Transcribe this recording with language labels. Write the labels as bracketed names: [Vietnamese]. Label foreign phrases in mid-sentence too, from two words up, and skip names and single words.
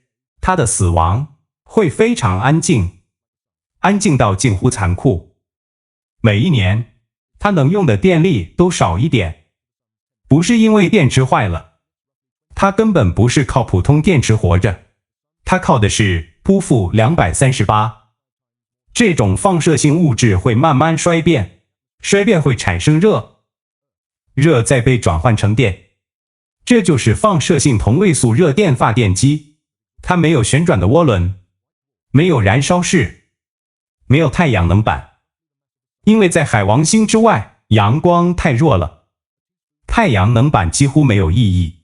[Chinese] 它的死亡會非常安靜，安靜到近乎殘酷。每一年，它能用的電力都少一點，不是因為電池壞了，它根本不是靠普通電池活着，它靠的是撲負238。這種放射性物質會慢慢衰變，衰變會產生熱，熱再被轉換成電，這就是放射性同位素熱電發電機。它沒有旋轉的渦輪，沒有燃燒室，沒有太陽能板，因為在海王星之外，陽光太弱了，太陽能板幾乎沒有意義。